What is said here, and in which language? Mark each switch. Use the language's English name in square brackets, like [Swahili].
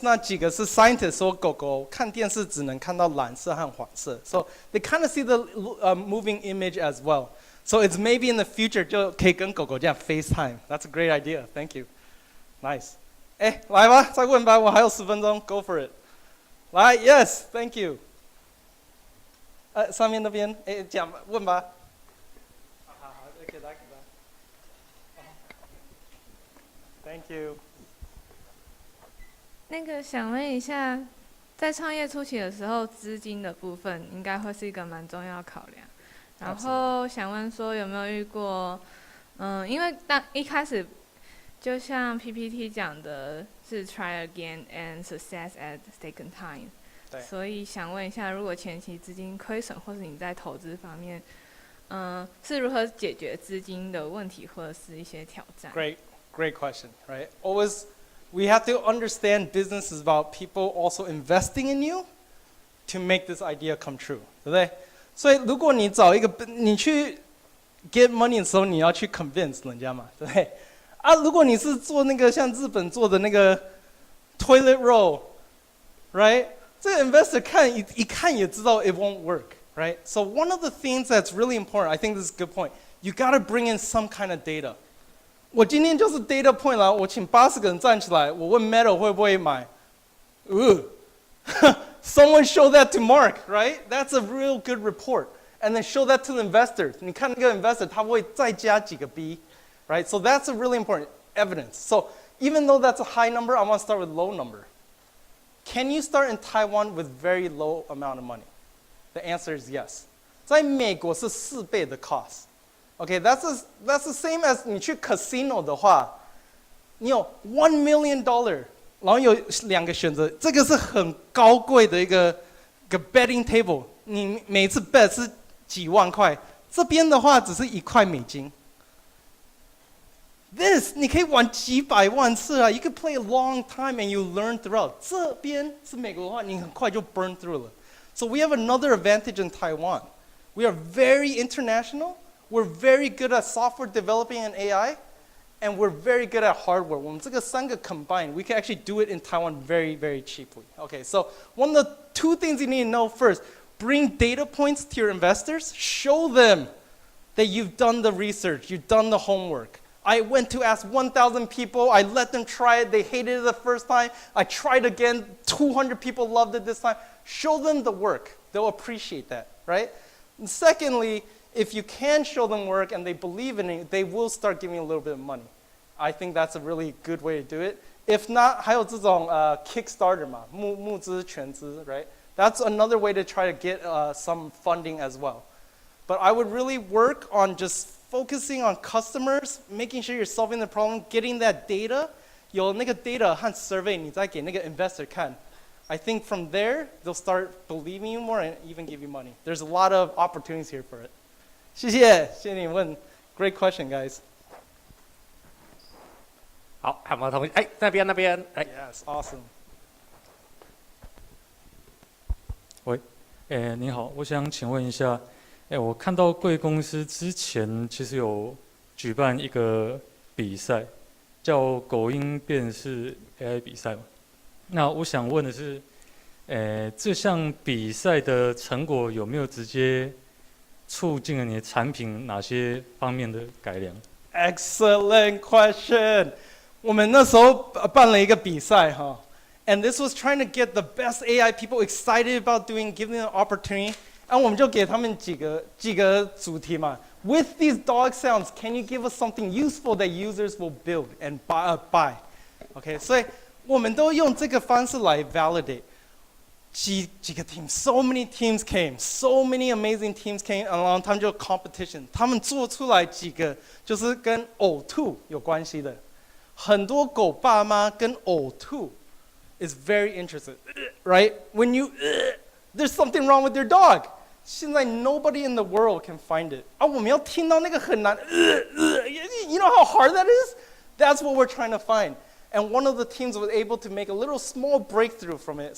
[Chinese] 那几个是 scientists 说狗狗看电视只能看到蓝色和黄色 ， [English] so they kind of see the moving image as well. So it's maybe in the future [Chinese] 就可以跟狗狗这样 [English] FaceTime. That's a great idea. Thank you. Nice. [Chinese] 来吧，再问吧，我还有10分钟 ， [English] Go for it. [Chinese] 来 ， [English] Yes, thank you. [Chinese] 上面那边，讲问吧。好，给他。 [English] Thank you. [Chinese] 那个想问一下，在创业初期的时候，资金的部分应该会是一个蛮重要的考量。然后想问说有没有遇过，因为一开始就像 PPT 讲的是 [English] try again and success at second time， [Chinese] 所以想问一下，如果前期资金亏损，或是你在投资方面，是如何解决资金的问题，或者是一些挑战 [English] Great question, right? Always, we have to understand business is about people also investing in you to make this idea come true， [Chinese] 对不对？所以如果你找一个你去 [English] get money [Chinese] 的时候，你要去 convince 人家嘛，对不对？如果你是做那个像日本做的那个 toilet roll，right？这个 investor 一看也知道 [English] it won't work， [Chinese] right？ [English] So one of the things that's really important, I think this is a good point. You gotta bring in some kind of data. [Chinese] 我今天就是 data point 啦，我请80个人站起来，我问 Meta 会不会买？ [English] Someone show that to Mark, right? That's a real good report. And then show that to the investors. [Chinese] 你看那个 investor, 他会再加几个 B, right? [English] So that's a really important evidence. So even though that's a high number, I want to start with low number. Can you start in Taiwan with very low amount of money? The answer is yes. [Chinese] 在美国是4倍的 cost. [English] Okay, that's the same as [Chinese] 你去 [English] casino [Chinese] 的话，你有$ [English] 1 million。 [Chinese] 然后有2个选择，这个是很高贵的一个 betting table， 你每次 bet 是几万块，这边的话只是1块美金。 [English] This [Chinese] 你可以玩几百万次啊 [English] ，you can play a long time and you learn throughout。 [Chinese] 这边是美国的话，你很快就 [English] burn through [Chinese] 了。 [English] So we have another advantage in Taiwan. We are very international. We're very good at software developing and AI. And we're very good at hardware. [Chinese] 我们这个3个 [English] combined, we can actually do it in Taiwan very, very cheaply. Okay, so one of the 2 things you need to know first, bring data points to your investors, show them that you've done the research, you've done the homework. I went to ask 1,000 people. I let them try it. They hated it the first time. I tried again. 200 people loved it this time. Show them the work. They'll appreciate that, right? And secondly, if you can show them work and they believe in it, they will start giving you a little bit of money. I think that's a really good way to do it. [Chinese] If not, 还有这种 Kickstarter 嘛，募资全资 right? [English] That's another way to try to get some funding as well. But I would really work on just focusing on customers, making sure you're solving the problem, getting that data. [Chinese] 有那个 data 和 survey 你再给那个 investor 看. [English] I think from there, they'll start believing you more and even give you money. There's a lot of opportunities here for it. [Chinese] 谢谢你问 [English] Great question, guys. [Chinese] 好，还有没有同学？哎，那边，哎。 [English] Yes, awesome. [Chinese] 喂，你好，我想请问一下，我看到贵公司之前其实有举办一个比赛，叫狗音辨识 AI 比赛嘛。那我想问的是，这项比赛的成果有没有直接促进了你的产品哪些方面的改良？ [English] Excellent question. [Chinese] 我们那时候办了一个比赛哈。 [English] And this was trying to get the best AI people excited about doing, giving them an opportunity. [Chinese] And 我们就给他们几个主题嘛。 [English] With these dog sounds, can you give us something useful that users will build and buy? [Chinese] Okay, 所以我们都用这个方式来 validate. [English] 几个 teams, so many teams came, so many amazing teams came along. [Chinese] 他们就 competition. 他们做出来几个就是跟呕吐有关系的。很多狗爸妈跟呕吐 [English] is very interested, right? When you, there's something wrong with your dog. 现在 nobody in the world can find it. [Chinese] 啊，我们要听到那个很难 [English] you know how hard that is? That's what we're trying to find. And one of the teams was able to make a little small breakthrough from it.